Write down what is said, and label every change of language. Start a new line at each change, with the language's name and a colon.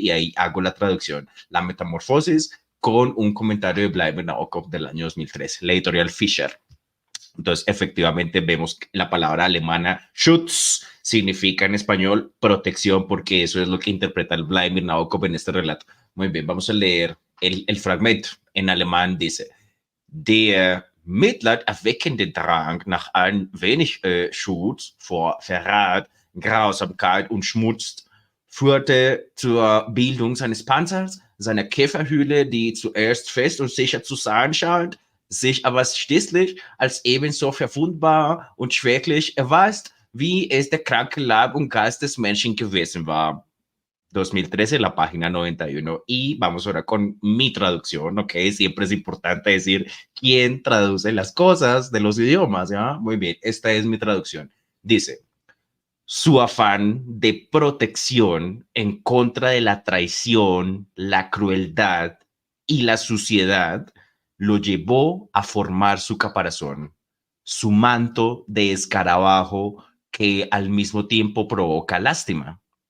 Spanish: Y ahí hago la traducción, La Metamorfosis, con un comentario de Vladimir Nabokov del año 2013, la editorial Fischer. Entonces, efectivamente, vemos que la palabra alemana Schutz significa en español protección, porque eso es lo que interpreta el Vladimir Nabokov en este relato. Muy bien, vamos a leer el fragmento. En alemán dice,
German: der mitleiderweckende Drang nach ein wenig Schutz vor Verrat, Grausamkeit und Schmutz führte zur Bildung seines Panzers, seiner Käferhöhle, die zuerst fest und sicher zu sein scheint, sich aber schließlich als ebenso verwundbar und schwächlich erweist, wie es der kranke Leib und Geist des Menschen gewesen war.
Spanish: 2013, la página 91. Y vamos ahora con mi traducción, ¿ok? Siempre es importante decir quién traduce las cosas de los idiomas, ¿ya? Muy bien, esta es mi traducción. Dice, su afán de protección en contra de la traición, la crueldad y la suciedad lo llevó a formar su caparazón, su manto de escarabajo que al mismo tiempo provoca lástima.